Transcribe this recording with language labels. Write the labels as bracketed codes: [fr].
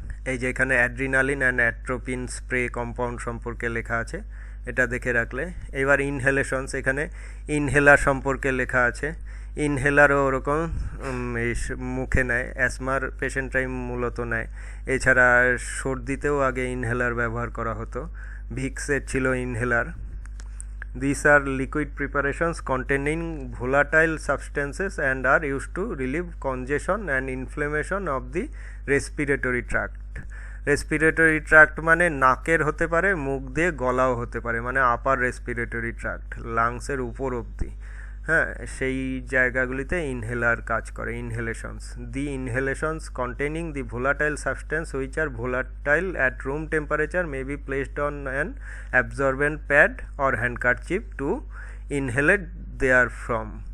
[bn] এই যে এখানে adrenaline and atropine spray compound সম্পর্কে লেখা আছে, এটা দেখে রাখলে। এবার ইনহেলেশনস, এখানে ইনহেলার সম্পর্কে লেখা আছে। ইনহেলারও ওরকম মুখে নেয়, অ্যাসমার পেশেন্টরাই মূলত নেয়। এছাড়া সর্দিতেও আগে ইনহেলার ব্যবহার করা হতো, ভিক্সের ছিল inhaler. [en] These are liquid preparations containing volatile substances and are used to relieve congestion and inflammation of the respiratory tract. [bn] Respiratory tract মানে নাকের হতে পারে, মুখ দিয়ে গলাও হতে পারে, মানে আপার রেসপিরেটরি ট্র্যাক্ট, লাংসের উপর অবধি, হ্যাঁ, সেই জায়গাগুলিতে ইনহেলার কাজ করে। [en] Inhalations, the inhalations containing the volatile substance which are volatile at room temperature may be placed on an absorbent pad or handkerchief to inhalate there from.